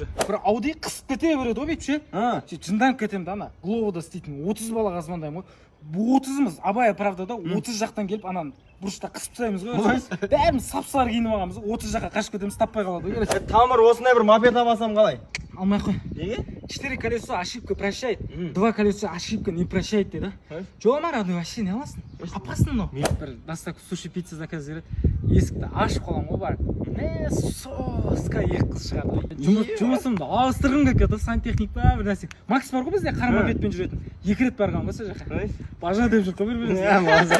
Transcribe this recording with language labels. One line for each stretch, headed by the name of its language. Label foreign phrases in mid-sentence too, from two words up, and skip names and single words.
Kazakh: Бір Ауди қысып кете береді ғой бүйтіп ше. Жынданып кетемін да ана. Гловода істейтін 30 балаға звондаймын ғой. 30-мыз Абай правдада 30 жақтан келіп ананы бұрышта қысып тастаймыз ғой. Бәріміз сап-сары киініп алғанбыз. 30 жаққа қашып кетеміз, таппай қалады ғой. Тамыр осындай бір мопед алсам қалай? Алмай қой. Неге?
Russian: 4 колесо ошибка прощает, 2 колесо ошибка не прощает дейді.
Kazakh: Жоқ ма, родной, вообще не аласың? Опасно мынау. Бір
Russian: доставка суши пицца заказ
Kazakh: береді. Есікті ашып қалам ғой бар. Соска 2 қыз шығады. Жұмысымды ауыстырғым келіп кетті, сантехник па бір нәрсе. Макс бар ғой бізде қара мопедпен жүретін. 2 рет барған ба сол жаққа. Бажа деп жүр қой